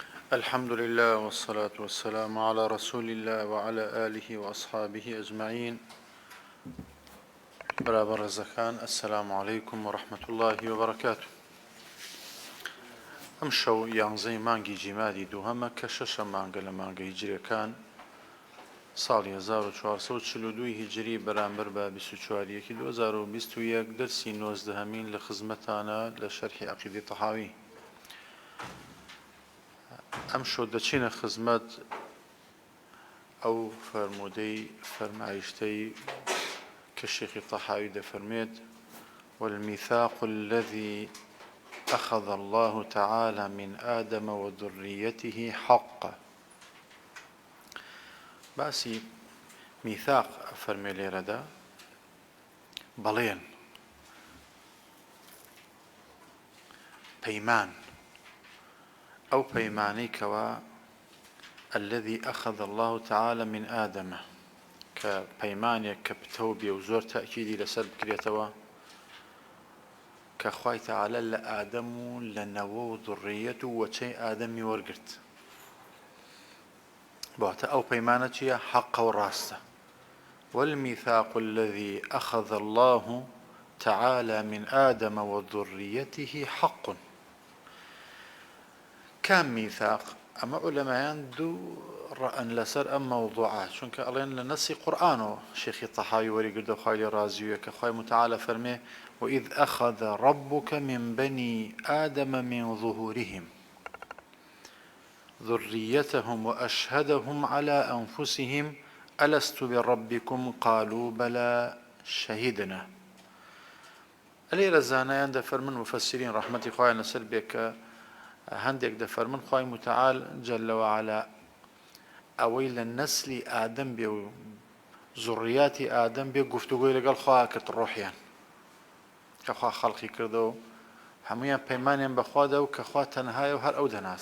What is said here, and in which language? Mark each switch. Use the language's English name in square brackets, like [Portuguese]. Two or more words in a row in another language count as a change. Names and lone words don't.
[Arabic] الحمد لله والصلاة والسلام على رسول الله وعلى آله وأصحابه أجمعين. برابر الزكان السلام عليكم ورحمة الله وبركاته. [Central Kurdish] ئەمشەو یانزەی مانگی جیمادی دووهەمە کە شەشە مانگە لە مانگە هیجری کان ساڵی 1442 هیجری بەرامبەر بە 24 2021 دەرسی 19 لە خزمەتانە لە شەرحی عەقیدەی تەحاوی. ئەمشەو دەچینە خزمەت ئەو فەرمودەی فەرمایشتەی کە شێخی تەحاوی دەفەرمێت [Arabic] والميثاق الذي أخذ الله تعالى من آدم وذريته حق. [Central Kurdish] باسی میثاق فەرمێ لێرەدا بەڵێن پەیمان ئەو پەیمانەی کەوا [Arabic] الذي أخذ الله تعالى من آدم [Central Kurdish] کە پەیمانێک کە پتەو بێ و زۆر تەئکیدی لەسەر بکرێتەوە کە خوای تەعالە لە ئادەم و لە نەوە و ذوڕیەت و وەچەی ئادەمی وەرگرت. بواتە ئەو پەیمانە چییە؟ حەقە و ڕاستە. [Arabic] والميثاق الذي أخذ الله تعالى من آدم وذريته حق. كان ميثاق [Central Kurdish] ئەمە عولەمایان دوو ڕەئەن لەسەر ئەم مەوضوعە، چونکە ئەڵێن لە نەسی قورئان و شێخی تەحاوی وەریگردە خوای لێ ڕازیویە کە خوای متعالە فەرمێ [Arabic] وإذ أخذ ربك من بني آدم من ظهورهم ذريتهم وأشهدهم على أنفسهم ألست بربكم قالوا بلى شهدنا. [Central Kurdish] لێرە زانایان دەفەرمن مفەسرین ڕەحمەتی خوایان لەسەر بێ کە هەندێک دەفەرمن خوای متعال [Arabic] جل وعلا [Central Kurdish] ئەوەی لە نەسلی ئادەم بێ و زوڕیاتی ئادەم بێ گفتوگۆی لەگەڵ خوا کرد ڕۆحیان کە خوا خەڵقی کردەوە هەمویان پەیمانیان بەخوادا و کە خوا تەنهایە و هەر ئەو دەناس.